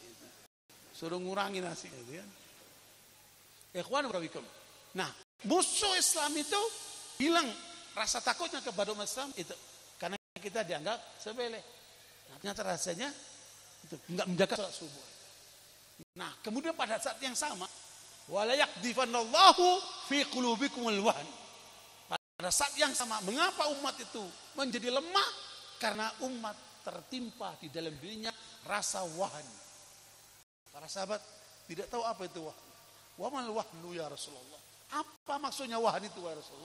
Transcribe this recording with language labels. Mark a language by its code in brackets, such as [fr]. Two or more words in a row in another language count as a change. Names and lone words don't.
[id] Suruh ngurangi nasi. Gitu kan. [ar] إخوان بارك الله. [id] Nah, musuh Islam itu hilang rasa takutnya kepada umat Islam itu karena kita dianggap sepele. Nah, ternyata rasanya itu enggak menjaga salat subuh. Nah, kemudian pada saat yang sama [ar] ولا يقذفن الله في قلوبكم الوهن. [id] Pada saat yang sama, mengapa umat itu menjadi lemah? Karena umat tertimpa di dalam dirinya rasa wahn. Para sahabat tidak tahu apa itu wahn. [ar] وما الوهن يا رسول الله. [id] Apa maksudnya wahn itu [ar] يا رسول الله?